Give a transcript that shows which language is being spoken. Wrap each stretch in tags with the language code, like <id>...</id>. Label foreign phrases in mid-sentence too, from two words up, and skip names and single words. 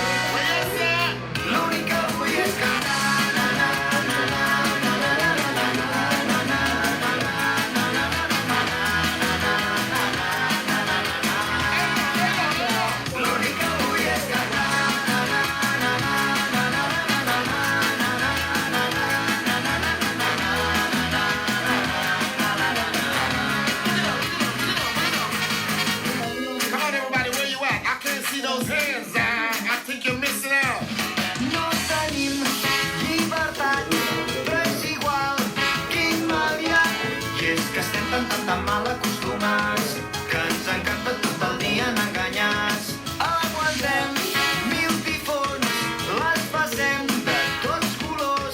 <ca>L'únic que vull és cantar. L'únic que vull és cantar.</ca> <en>Come on, everybody, where you at? I can't see those hands. I think you're missing out.</en> <ca>No tenim llibertat, però és igual, quin mal hi ha. I és que estem tan mal acostumats, que ens encanta tot el dia anar enganyats. Aguantem mil tifons, les passem de tots colors.</ca>